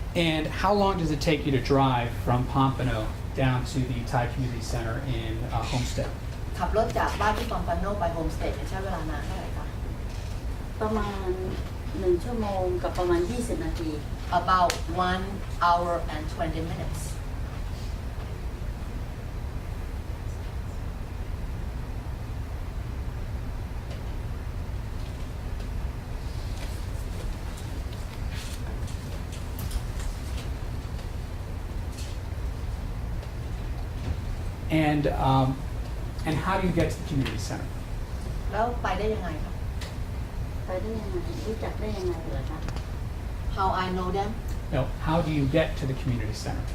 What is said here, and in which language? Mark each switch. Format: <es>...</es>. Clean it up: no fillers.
<en>And how long does it take you to drive from Pompano down to the Thai Community Center in Homestead?</en> <th>ขับรถจากบ้านที่พัมพันโนไปโฮมสเตย์ใช้เวลานานเท่าไหร่คะ ประมาณ1 ชั่วโมงกับประมาณ20 นาที</th> <en>About 1 hour and 20 minutes. And how do you get to the community center?</en> <th>แล้วไปได้ยังไงคะ ไปได้ยังไงรู้จักได้ยังไงเหรอคะ</th> <en>How I know them? No, how do you get to the community center?</en>